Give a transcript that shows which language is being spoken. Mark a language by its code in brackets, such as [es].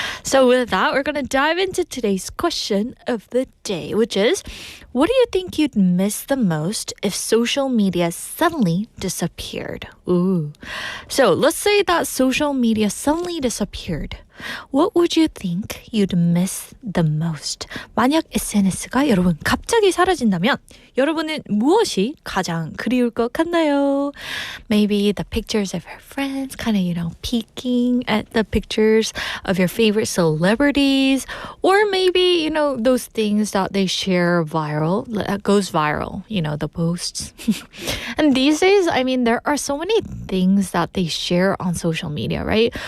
[en] So with that, we're going to dive into today's question of the day, which is, what do you think you'd miss the most if social media suddenly disappeared? Ooh. So let's say that social media suddenly disappeared. What would you think you'd miss the most? [ko] 만약 SNS가 여러분 갑자기 사라진다면 여러분은 무엇이 가장 그리울 것 같나요? [en] Maybe the pictures of your friends, kind of, peeking at the pictures of your favorite celebrities, or maybe, those things that they share viral, that goes viral, the posts. And these days, there are so many things that they share on social media, right?